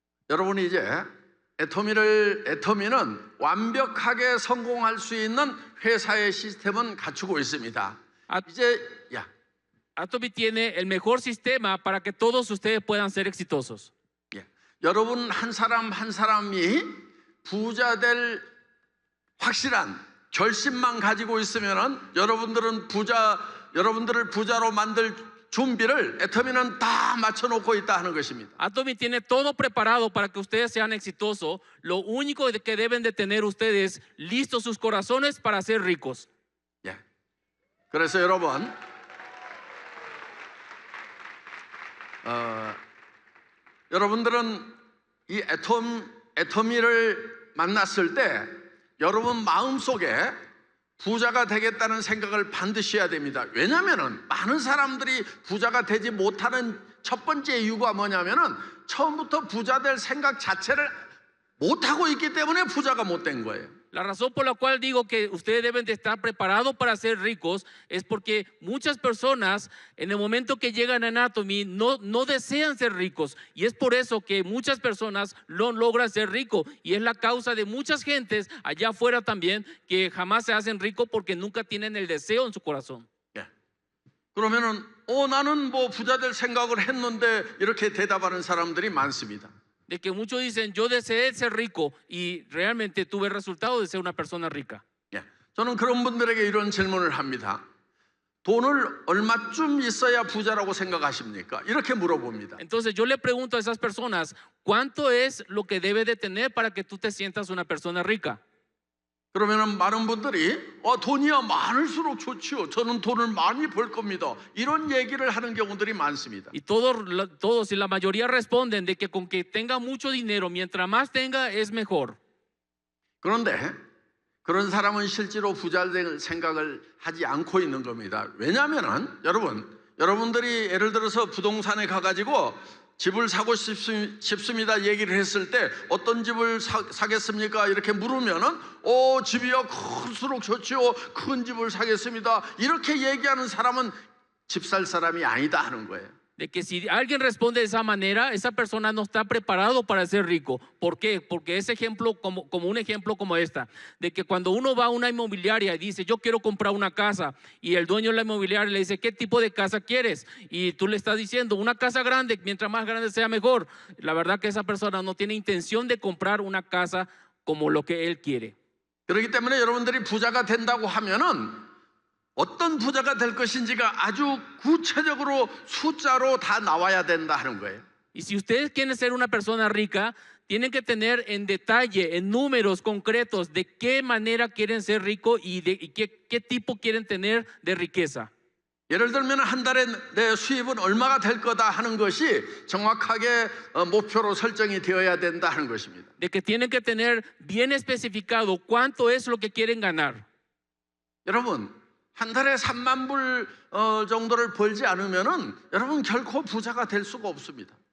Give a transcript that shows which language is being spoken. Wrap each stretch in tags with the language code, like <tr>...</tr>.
<ko>여러분이 이제 애터미는 완벽하게 성공할 수 있는 회사의 시스템은 갖추고 있습니다. 아- 이제 야,</ko> <es>Atomy tiene el mejor sistema para que todos ustedes puedan ser exitosos.</es> <ko>예. 여러분 한 사람 한 사람이 부자 될 확실한 결심만 가지고 있으면은 여러분들을 부자로 만들 준비를 애터미는 다 맞춰놓고 있다 하는 것입니다.</ko> <es>Atomy tiene todo preparado para que ustedes sean exitosos. Lo único que deben de tener ustedes listos sus corazones para ser ricos.</es> <ko>예. 그래서 여러분, 여러분들은 이 애터미를 만났을 때 여러분 마음속에 부자가 되겠다는 생각을 반드시 해야 됩니다. 왜냐하면 많은 사람들이 부자가 되지 못하는 첫 번째 이유가 뭐냐면은 처음부터 부자 될 생각 자체를 못하고 있기 때문에 부자가 못 된 거예요.</ko> <es>La razón por la cual digo que ustedes deben de estar preparados para ser ricos es porque muchas personas en el momento que llegan a Atomy no desean ser ricos, y es por eso que muchas personas no logran ser ricos, y es la causa de muchas gentes allá afuera también que jamás se hacen ricos porque nunca tienen el deseo en su corazón.</es> <ko>예. 그러면은 나는 뭐 부자 될 생각을 했는데 이렇게 대답하는 사람들이 많습니다.</ko> <es>De que muchos dicen, yo deseé ser rico y realmente tuve el resultado de ser una persona rica.</es> <ko>예. 저는 그런 분들에게 이런 질문을 합니다. 돈을 얼마쯤 있어야 부자라고 생각하십니까? 이렇게 물어봅니다.</ko> <es>Entonces yo le pregunto a esas personas, ¿cuánto es lo que debe de tener para que tú te sientas una persona rica?</es> <ko>그러면은 많은 분들이 돈이야 많을수록 좋지요. 저는 돈을 많이 벌 겁니다. 이런 얘기를 하는 경우들이 많습니다.</ko> <es>Y todos y la mayoría responden de que con que tenga mucho dinero, mientras más tenga es mejor.</es> <ko>그런데 그런 사람은 실제로 부자 될 생각을 하지 않고 있는 겁니다. 왜냐하면은 여러분들이 예를 들어서 부동산에 가가지고 집을 사고 싶습니다 얘기를 했을 때 어떤 집을 사겠습니까? 이렇게 물으면은 집이요 클수록 좋지요. 큰 집을 사겠습니다. 이렇게 얘기하는 사람은 집 살 사람이 아니다 하는 거예요.</ko> <es>De que si alguien responde de esa manera, esa persona no está preparado para ser rico. ¿Por qué? Porque ese ejemplo, como un ejemplo como esta, de que cuando uno va a una inmobiliaria y dice, yo quiero comprar una casa, y el dueño de la inmobiliaria le dice, ¿qué tipo de casa quieres? Y tú le estás diciendo, una casa grande, mientras más grande sea mejor. La verdad que esa persona no tiene intención de comprar una casa como lo que él quiere.</es> <ko>그렇기 때문에 여러분들이 부자가 된다고 하면은 어떤 부자가 될 것인지가 아주 구체적으로 숫자로 다 나와야 된다 하는 거예요.</ko> <es>Y si ustedes quieren ser una persona rica, tienen que tener en detalle, en números concretos, de qué manera quieren ser ricos y qué tipo quieren tener de riqueza.</es> <ko>예를 들면 한 달에 내 수입은 얼마가 될 거다 하는 것이 정확하게 목표로 설정이 되어야 된다 하는 것입니다.</ko> <es>De que tienen que tener bien especificado cuánto es lo que quieren ganar.</es> <ko>여러분 한 달에 3만 불 정도를 벌지 않으면은 여러분 결코 부자가 될 수가 없습니다.</ko>